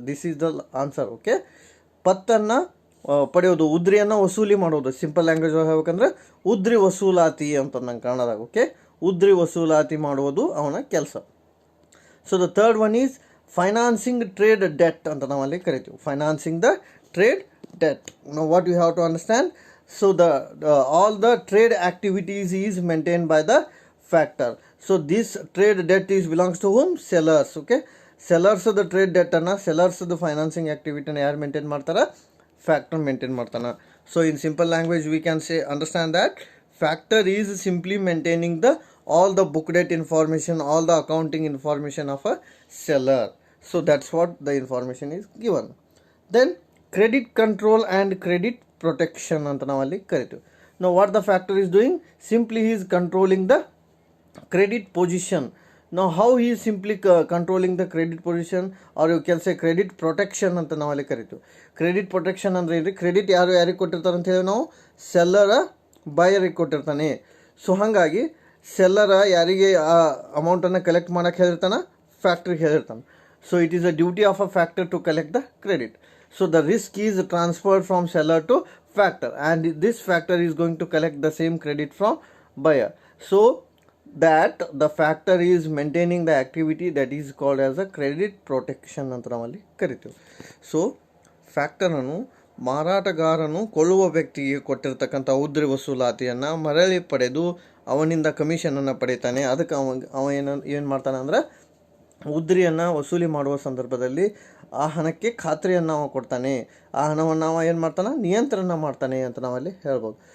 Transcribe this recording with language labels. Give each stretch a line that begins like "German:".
English: This is the answer.
Kannada: Okay. ಪತ್ತನ್ನು ಪಡೆಯೋದು, ಉದ್ರಿಯನ್ನು ವಸೂಲಿ ಮಾಡೋದು. ಸಿಂಪಲ್ ಲ್ಯಾಂಗ್ವೇಜ್ ಹೇಳ್ಬೇಕಂದ್ರೆ ಉದ್ರಿ ವಸೂಲಾತಿ ಅಂತ ನಂಗೆ ಕನ್ನಡದಾಗ. ಓಕೆ, ಉದ್ರಿ ವಸೂಲಾತಿ ಮಾಡುವುದು ಅವನ ಕೆಲಸ.
English: so the third one is financing trade debt
Kannada: ಅಂತ ನಾವಲ್ಲಿ ಕರಿತೀವಿ.
English: Financing the trade debt. Now what you have to understand, so the all the trade activities is maintained by the factor. So this trade debt is belongs to whom? Sellers. Okay, sellers the trade debt anna, sellers the financing activity
Kannada: na yaar maintain ಮಾಡ್ತಾರ?
English: Factor maintain ಮಾಡ್ತಾನ. So in simple language we can say, understand that factor is simply maintaining the all the book debt information, all the accounting information of a seller. So that's what the information is given. Then credit control and credit protection
Kannada: ಅಂತ ನಾವಲ್ಲಿ ಕರಿತೀವಿ.
English: Now what the factor is doing? Simply he is controlling the credit position. Now how he is simply controlling the credit position, or you can say credit protection
Kannada: ಅಂತ ನಾವಲ್ಲಿ ಕರಿತೀವಿ. Credit protection ಅಂದ್ರೆ ಏನ್ರಿ? Credit ಯಾರಿಗೆ ಕೊಟ್ಟಿರ್ತಾರೆ ಅಂತ ಹೇಳಿ ನಾವು ಸೆಲ್ಲರ ಬೈಯರಿಗೆ ಕೊಟ್ಟಿರ್ತಾನೆ. ಸೊ ಹಾಗಾಗಿ ಸೆಲ್ಲರ ಯಾರಿಗೆ ಆ ಅಮೌಂಟನ್ನು ಕಲೆಕ್ಟ್ ಮಾಡಕ್ಕೆ ಹೇಳಿರ್ತಾನೆ? ಫ್ಯಾಕ್ಟ್ರಿಗೆ ಹೇಳಿರ್ತಾನೆ.
English: So it is a duty of a factor to collect the credit. So the risk is transferred from seller to factor, and this factor is going to collect the same credit from buyer. So that the factor is maintaining the activity that is called as a credit protection
Kannada: ಅಂತ ನಾವಲ್ಲಿ ಕರಿತೀವಿ. So ಫ್ಯಾಕ್ಟರನ್ನು ಮಾರಾಟಗಾರನು ಕೊಳ್ಳುವ ವ್ಯಕ್ತಿಗೆ ಕೊಟ್ಟಿರ್ತಕ್ಕಂಥ ಉದ್ರಿ ವಸೂಲಾತಿಯನ್ನು ಮರಳಿ ಪಡೆದು ಅವನಿಂದ ಕಮಿಷನನ್ನು ಪಡಿತಾನೆ. ಅದಕ್ಕೆ ಅವ ಏನು ಮಾಡ್ತಾನೆ ಅಂದ್ರೆ ಉದ್ರಿಯನ್ನು ವಸೂಲಿ ಮಾಡುವ ಸಂದರ್ಭದಲ್ಲಿ ಆ ಹಣಕ್ಕೆ ಖಾತ್ರಿಯನ್ನು ಅವ ಕೊಡ್ತಾನೆ, ಆ ಹಣವನ್ನು ಅವ ಏನು ಮಾಡ್ತಾನೆ, ನಿಯಂತ್ರಣ ಮಾಡ್ತಾನೆ ಅಂತ ನಾವಲ್ಲಿ ಹೇಳ್ಬೋದು.